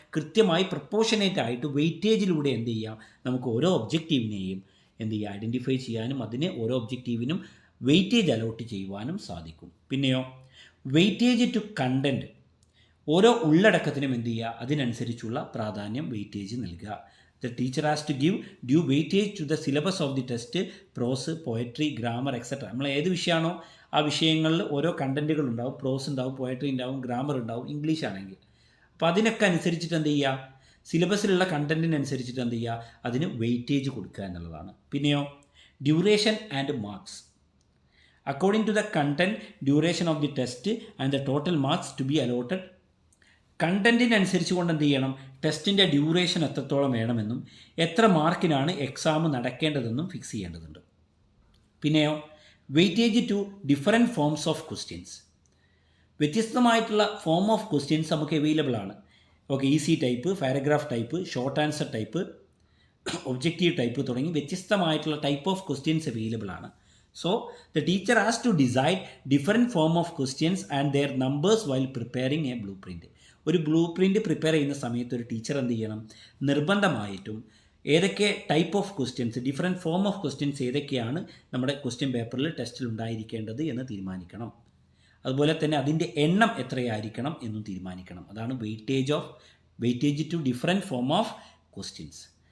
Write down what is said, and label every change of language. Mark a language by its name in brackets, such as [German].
[Malayalam] കൃത്യമായി പ്രപ്പോർഷനേറ്റ് ആയിട്ട് വെയിറ്റേജിലൂടെ എന്ത് ചെയ്യാം? നമുക്ക് ഓരോ ഒബ്ജക്റ്റീവിനെയും എന്ത് ചെയ്യുക? ഐഡൻറ്റിഫൈ ചെയ്യാനും അതിന് ഓരോ ഒബ്ജക്റ്റീവിനും വെയിറ്റേജ് അലോട്ട് ചെയ്യുവാനും സാധിക്കും. പിന്നെയോ [English] weightage to content, [Malayalam] ഓരോ ഉള്ളടക്കത്തിനും എന്ത് ചെയ്യുക? അതിനനുസരിച്ചുള്ള പ്രാധാന്യം, വെയിറ്റേജ് നൽകുക. [English] The teacher has to give due weightage to the syllabus of the test, prose, poetry, grammar, etc. [Malayalam] നമ്മൾ ഏത് വിഷയമാണോ ആ വിഷയങ്ങളിൽ ഓരോ കണ്ടൻറ്റുകൾ ഉണ്ടാവും. പ്രോസ് ഉണ്ടാവും, പോയട്രി ഉണ്ടാവും, ഗ്രാമർ ഉണ്ടാവും, ഇംഗ്ലീഷ് ആണെങ്കിൽ. അപ്പോൾ അതിനൊക്കെ അനുസരിച്ചിട്ട് എന്ത് ചെയ്യുക? സിലബസിലുള്ള കണ്ടൻറ്റിനനുസരിച്ചിട്ട് എന്ത് ചെയ്യുക? അതിന് വെയിറ്റേജ് കൊടുക്കുക എന്നുള്ളതാണ്. പിന്നെയോ [English] Duration and marks. according to the content, duration of the test and the total marks to be allotted. [Malayalam] കണ്ടൻറ്റിനനുസരിച്ച് കൊണ്ട് എന്ത് ചെയ്യണം, ടെസ്റ്റിൻ്റെ ഡ്യൂറേഷൻ എത്രത്തോളം വേണമെന്നും എത്ര മാർക്കിനാണ് എക്സാം നടക്കേണ്ടതെന്നും ഫിക്സ് ചെയ്യേണ്ടതുണ്ട്. പിന്നെയോ [English] Weightage to different forms of questions. [Malayalam] വ്യത്യസ്തമായിട്ടുള്ള ഫോം ഓഫ് ക്വസ്റ്റ്യൻസ് നമുക്ക് അവൈലബിൾ ആണ്. Okay, easy type, paragraph type, short answer type, objective type തുടങ്ങി വ്യത്യസ്തമായിട്ടുള്ള ടൈപ്പ് ഓഫ് ക്വസ്റ്റ്യൻസ് അവൈലബിൾ ആണ്. [English] So, the teacher has to decide different form of questions and their numbers while preparing a blueprint. [Malayalam] ഒരു blue print prepare ചെയ്യുന്ന സമയത്ത് ഒരു teacher എന്ത് ചെയ്യണം, നിർബന്ധമായിട്ടും ഏതൊക്കെ type of questions, different form of questions ഏതൊക്കെയാണ് നമ്മുടെ ക്വസ്റ്റ്യൻ പേപ്പറിൽ ടെസ്റ്റിൽ ഉണ്ടായിരിക്കേണ്ടത് എന്ന് തീരുമാനിക്കണം. അതുപോലെ തന്നെ അതിൻ്റെ എണ്ണം എത്രയായിരിക്കണം എന്നും തീരുമാനിക്കണം. അതാണ് [English] Weightage to different form of questions.